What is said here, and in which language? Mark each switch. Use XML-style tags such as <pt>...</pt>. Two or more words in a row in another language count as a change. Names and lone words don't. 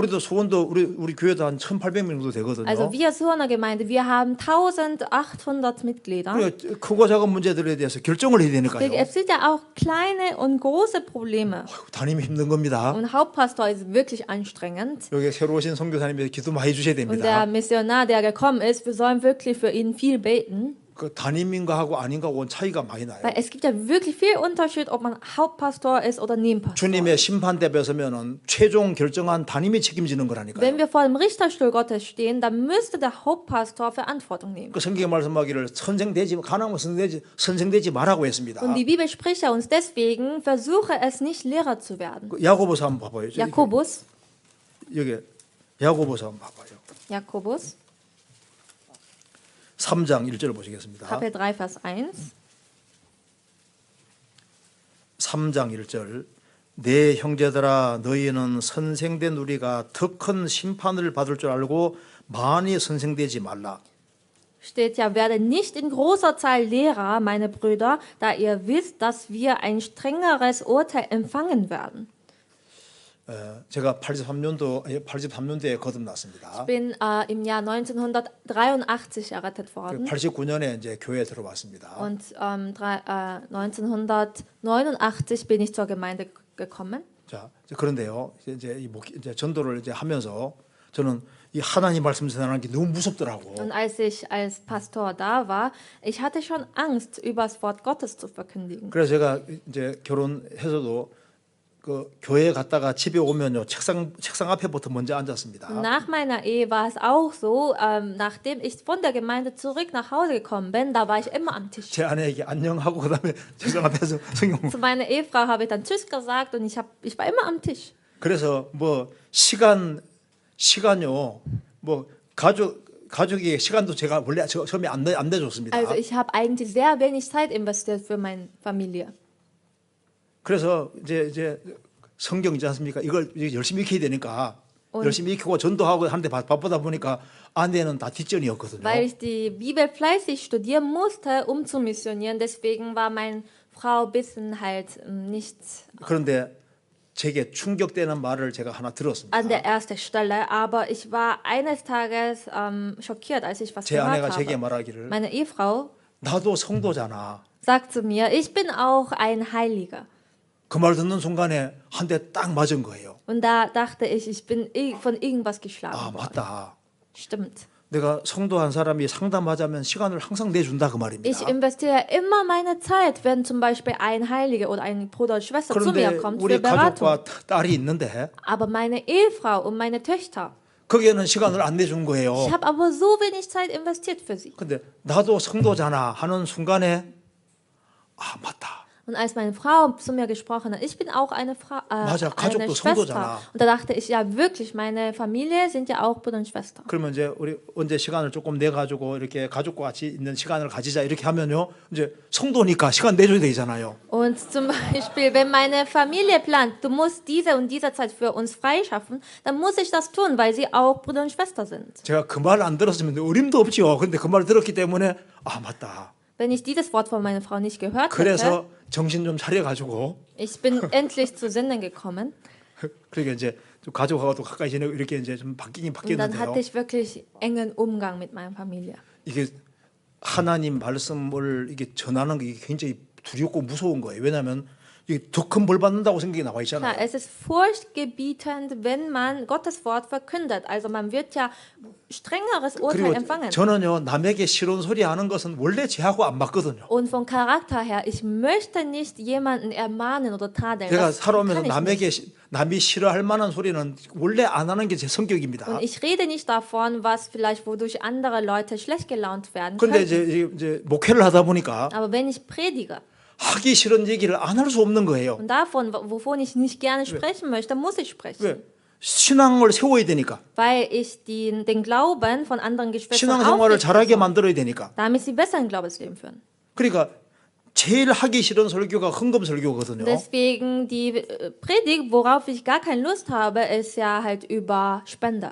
<ko>우리도 수원도 우리 교회도 한 1,800명 정도 되거든요.</ko> <de>Also wir Suhoner Gemeinde, wir haben 1800 Mitglieder.</de> <ko>그러니까 크고 작은 문제들에 대해서 결정을 해야 되니까요.</ko> <de>Es sind ja auch kleine und große Probleme.</de> <ko>담임이 힘든 겁니다.</ko> <de>Und Hauptpastor ist wirklich anstrengend.</de> <ko>여기 새로 오신 선교사님이 기도 많이 해주셔야</ko> <de>Und der</de> <ko>됩니다.</ko> <de>Missionar, der gekommen ist, wir sollen wirklich für ihn viel beten.</de> <ko>그 담임인가 하고 아닌가 하고는 차이가 많이 나요.</ko> <de>Weil es gibt ja wirklich viel Unterschied, ob man Hauptpastor ist oder Nebenpastor.</de> <ko>주님의 심판대에 서면은 최종 결정한 담임이 책임지는 거라니까요.</ko> <de>Wenn wir vor dem Richterstuhl Gottes stehen, dann müsste der Hauptpastor Verantwortung nehmen.</de> <ko>그 성경에 말씀하기를 가능하면 선생되지 말라고 했습니다.</ko> <de>Und die Bibel spricht ja uns deswegen, versuche es nicht Lehrer zu werden.</de> <ko>그 야고보서 한번 봐봐요. Jakobus, 여기 야고보서 한번 봐봐요. Jakobus, 3장 1절 보시겠습니다.</ko> <de>Kapitel 3, Vers 1.</de> <ko>3장 1절 내 형제들아 너희는 선생된 우리가 더 큰 심판을 받을 줄 알고 많이 선생되지 말라.</ko> <de>Steht ja, werde nicht in großer Zahl Lehrer, meine Brüder, da ihr wisst, dass wir ein strengeres Urteil empfangen werden.</de> <ko>제가 83년도에 거듭났습니다.</ko> <de>Ich bin im Jahr 1983 errettet worden</de> <ko>89년에 이제 교회에 들어왔습니다.</ko> <de>und 1989 bin ich zur Gemeinde gekommen.</de> <ko>자, 그런데요. 이제 전도를 이제 하면서 저는 이 하나님 말씀 전하는 게 너무 무섭더라고.</ko> <de>Und als ich als Pastor da war, ich hatte schon Angst, über das Wort Gottes zu verkündigen.</de> <ko>그래서 제가 이제 결혼해서도 그 교회 갔다가 집에 오면요 책상 앞에부터 먼저 앉았습니다.</ko> <de>Nach meiner Ehe war es auch so, nachdem ich von der Gemeinde zurück nach Hause gekommen bin, da war ich immer am Tisch.</de> <ko>제 아내에게 안녕하고 그다음에 책상 앞에서 성경.</ko> <de>Zu meiner Ehefrau habe ich dann Tschüss gesagt und ich war immer am Tisch.</de> <ko>그래서 뭐 시간요 뭐 가족의 시간도 제가 원래 처음에 안 내줬습니다.</ko> <de>Also ich habe eigentlich sehr wenig Zeit investiert für meine Familie.</de> <ko>그래서 이제 성경 있지 않습니까? 이걸 열심히 익혀야 되니까 열심히 익히고 전도하고 하는데 바쁘다 보니까 아내는 다 뒷전이었거든요.</ko> <de>Weil ich die Bibel fleißig studieren musste, um zu missionieren. Deswegen war mein Frau bisschen halt nicht</de> <ko>그런데 제게 충격되는 말을 제가 하나 들었습니다.</ko> <de>an der ersten Stelle, aber ich war eines Tages schockiert, als ich was</de> <ko>제 아내가</ko> <de>gehört</de> <ko>제게</ko> <de>habe.</de> <ko>말하기를</ko> <de>Meine Ehefrau</de> <ko>나도 성도잖아.</ko> <de>sagt zu mir, ich bin auch ein Heiliger.</de> <ko>그 말 듣는 순간에 한 대 딱 맞은 거예요.</ko> <de>Und da dachte ich bin von irgendwas geschlagen</de> <ko>아</ko> <de>worden.</de> <ko>맞다.</ko> <de>Stimmt.</de> <ko>내가 성도 한 사람이 상담하자면 시간을 항상 내준다 그 말입니다.</ko> <de>Ich investiere immer meine Zeit, wenn zum Beispiel ein Heiliger oder ein Bruder oder Schwester zu</de> <ko>그런데</ko> <de>mir kommt für</de> <ko>우리</ko> <de>Beratung.</de> <ko>가족과 딸이 있는데</ko> <de>Aber meine Ehefrau und meine Töchter,</de> <ko>거기에는 시간을 안 내준 거예요.</ko> <de>ich habe aber so wenig Zeit investiert für sie.</de> <ko>근데 나도 성도잖아 하는 순간에 아 맞다.</ko> <de>Und als meine Frau zu mir gesprochen hat, ich bin auch eine Frau,</de> <ko>맞아,</ko> <de>eine</de> <ko>가족도</ko> <de>Schwester.</de> <ko>성도잖아.</ko> <de>Und da dachte ich, ja wirklich, meine Familie sind ja auch Bruder und Schwester.</de> <ko>그러면 이제 우리 언제 시간을 조금 내 가지고 이렇게 가족과 같이 있는 시간을 가지자 이렇게 하면요. 이제 성도니까 시간 내줘야 되잖아요.</ko> <de>Und zum Beispiel, wenn meine Familie plant, du musst diese und diese Zeit für uns freischaffen, dann muss ich das tun, weil sie auch Bruder und Schwester sind.</de> <ko>제가 그 말 안 들었으면 어림도 없지요. 근데 그 말 들었기 때문에 아 맞다.</ko> <de>Wenn ich dieses Wort von meiner Frau nicht gehört hätte,</de> <ko>그래서 정신 좀 차려가지고</ko> <de>ich bin endlich zu Sinnen gekommen.</de> <ko>그러니까 이제 좀 가족하고도 가까이 지내고 이렇게 이제 좀 바뀌긴</ko> <de>Und dann</de> <ko>바뀌었는데요.</ko> <de>hatte ich wirklich engen Umgang mit meiner Familie.</de> <ko>이게 하나님 말씀을 이게 전하는 게 굉장히 두렵고 무서운 거예요. 왜냐하면 이게 더 큰 벌 받는다고 생각이 나와</ko> <de>Klar,</de> <ko>있잖아요.</ko> <de>es ist furchtgebietend, wenn man Gottes Wort verkündet. Also man wird ja strengeres Urteil</de> <ko>그리고</ko> <de>empfangen.</de> <ko>저는요 남에게 싫은 소리 하는 것은 원래 제하고 안 맞거든요.</ko> <de>Und vom Charakter her, ich möchte nicht jemanden ermahnen oder tadeln.</de> <ko>제가</ko> <de>Das</de> <ko>살아오면서</ko> <de>kann ich nicht.</de> <ko>남에게 남이 싫어할 만한 소리는 원래 안 하는 게 제 성격입니다.</ko> <de>Und ich rede nicht davon, was vielleicht wodurch andere Leute schlecht gelaunt werden</de> <ko>그런데</ko> <de>könnten.</de> <ko>이제 목회를 하다 보니까</ko> <de>Aber wenn ich predige</de> <ko>하기 싫은 얘기를 안 할 수 없는 거예요.</ko> <de>und davon, wovon ich nicht gerne sprechen möchte, muss ich sprechen.</de> <ko>왜? 신앙을 세워야 되니까.</ko> <de>Weil ich den Glauben von anderen Geschwistern</de> <ko>신앙생활을</ko> <de>aufrichten</de> <ko>잘하게</ko> <de>soll,</de> <ko>만들어야 되니까.</ko> <de>damit sie besser ein Glaubensleben führen.</de> <ko>그러니까 제일 하기 싫은 설교가 헌금 설교거든요.</ko> <de>Deswegen die Predigt, worauf ich gar keine Lust habe, ist ja halt über Spender.</de>